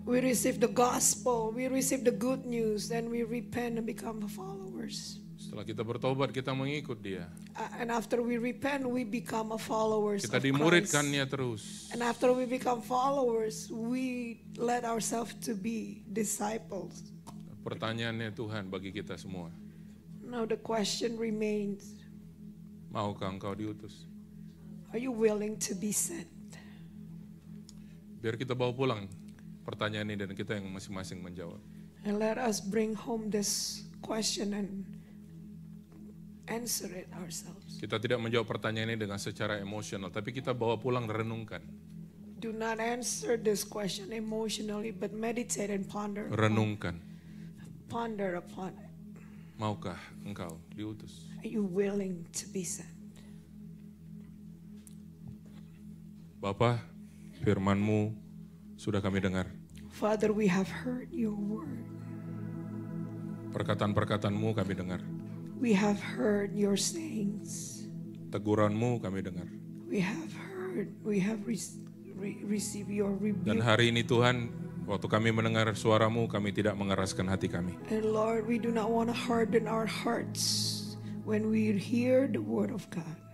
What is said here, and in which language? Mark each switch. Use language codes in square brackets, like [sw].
[en] We receive the gospel, we receive the good news, then we repent and become followers. [id] Setelah kita bertobat, kita mengikut Dia. [en] And after we repent, we become a followers [id] Kita [en] of Christ. [id] dimuridkannya terus. [en] And after we become followers, we let ourselves to be disciples. [id] Pertanyaannya Tuhan bagi kita semua, [en] Now the question remains, [id] maukah engkau diutus? [en] are you willing to be sent? [id] Biar kita bawa pulang pertanyaan ini dan kita yang masing-masing menjawab. [en] And let us bring home this question and answer it ourselves. [id] Kita tidak menjawab pertanyaan ini dengan secara emosional, tapi kita bawa pulang dan renungkan. [en] Do not answer this question emotionally, but meditate and ponder [id] Renungkan, [en] upon it. [id] maukah engkau diutus? [en] Are you willing to be sent? [id] Bapa, firman-Mu sudah kami dengar. [en] Father, we have heard your word. [id] Perkataan-perkataan-Mu kami dengar. [en] We have heard your sayings. [id] Teguran-Mu kami dengar. [en] We have heard, we have received your [id] Dan hari ini Tuhan, waktu kami mendengar suara-Mu, kami tidak mengeraskan hati kami. [en] And Lord, we do not want to harden our hearts when we hear the word of God.